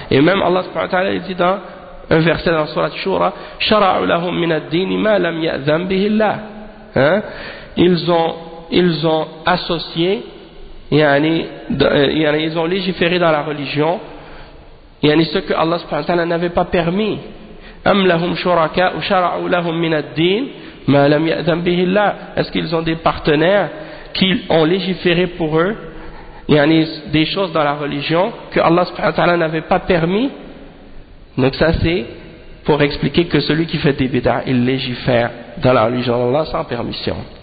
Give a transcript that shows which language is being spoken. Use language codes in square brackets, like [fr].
[fr] Et même Allah subhanahu wa ta'ala, il dit dans un verset dans la Shura, [ar] شرعوا لهم من الدين ما لم يأذن به الله. [fr] Ils ont associé, ils ont légiféré dans la religion, ce que Allah subhanahu wa ta'ala n'avait pas permis. [ar] أم لهم شركاء وشرعوا لهم من الدين ما لم يأذن به الله. [fr] Est-ce qu'ils ont des partenaires qui ont légiféré pour eux, des choses dans la religion que Allah subhanahu wa ta'ala n'avait pas permis? Donc ça c'est pour expliquer que celui qui fait des bid'ah, il légifère dans la religion d'Allah sans permission.